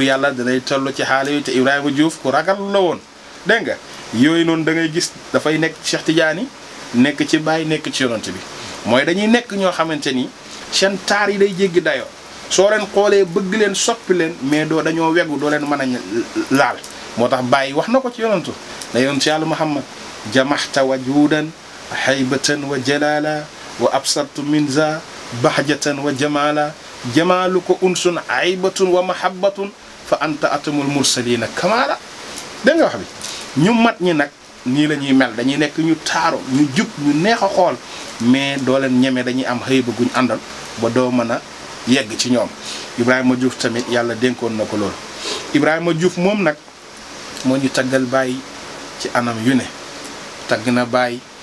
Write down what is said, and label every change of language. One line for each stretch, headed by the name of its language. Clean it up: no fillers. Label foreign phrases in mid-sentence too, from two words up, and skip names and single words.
Wolof: yàlla danay toll ci xaale yi te Ibrahima Diouf ku ragal la woon dégg nga yooyu noonu da ngay gis dafay nekk Cheikh Tidiane nekk ci Baye nekk ci yonent bi mooy dañuy nekk ñoo xamante ni seen taar yi day jéggi dayoo soo leen xoolee bëgg leen soppi leen mais dañoo wegu doo leen mën a laal moo tax Baye wax na ko ci yonentu da yonent yàlla
Arabic: Muhammad جمعت وجودا هيبة وجلالة وأبصرت منك بهجة وجمالا جمالك أنس هيبة ومحبة ف أنت ختام المرسلين كمالا
Wolof: dégg nga wax bi ñu mat ñi nag nii la ñuy mel dañuy nekk ñu taaru ñu jub ñu neex a xool mais doo leen ñeme dañuy am xëy ba guñ àndal ba doo mën a yegg ci ñoom Ibrahima Diouf tamit yàlla dénkoon na ko loolu Ibrahima Diouf moom nag moo ñu taggal Baay ci anam yu ne tagg na Baay